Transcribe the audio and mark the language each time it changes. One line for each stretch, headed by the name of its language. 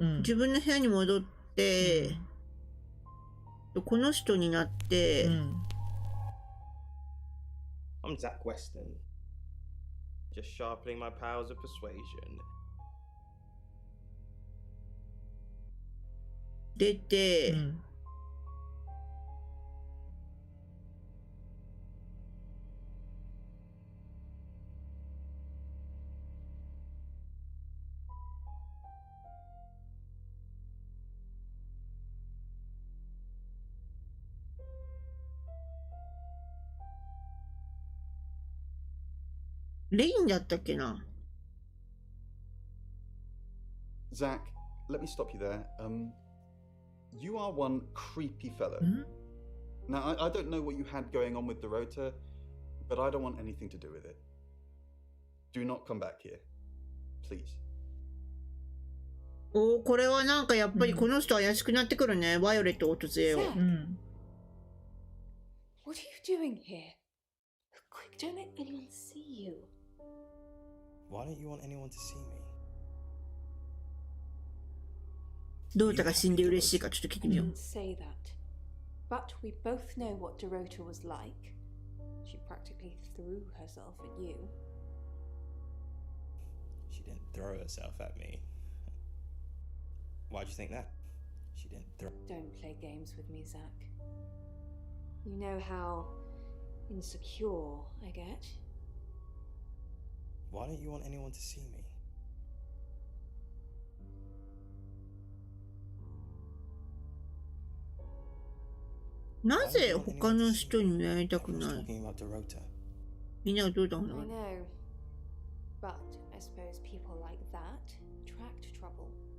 Japanese: 自分の部屋に戻って、この人になって、
English: I'm Zach Weston. Just sharpening my powers of persuasion.
Japanese: 出て、レインだったっけな。
English: Zach, let me stop you there. You are one creepy fellow. Now, I don't know what you had going on with Dorota, but I don't want anything to do with it. Do not come back here. Please.
Japanese: おー、これはなんかやっぱりこの人怪しくなってくるね。バイオレットを突然を。
English: What are you doing here? Quick, don't let anyone see you. Why don't you want anyone to see me?
Japanese: どうたが死んで嬉しいかちょっと聞いてみよう。
English: Didn't say that. But we both know what Dorota was like. She practically threw herself at you. She didn't throw herself at me. Why'd you think that? She didn't throw. Don't play games with me, Zach. You know how insecure I get. Why don't you want anyone to see me?
Japanese: なぜ他の人に見られたくない？
English: Talking about Dorota.
Japanese: みんながどうだろう
English: I know. But I suppose people like that attract trouble.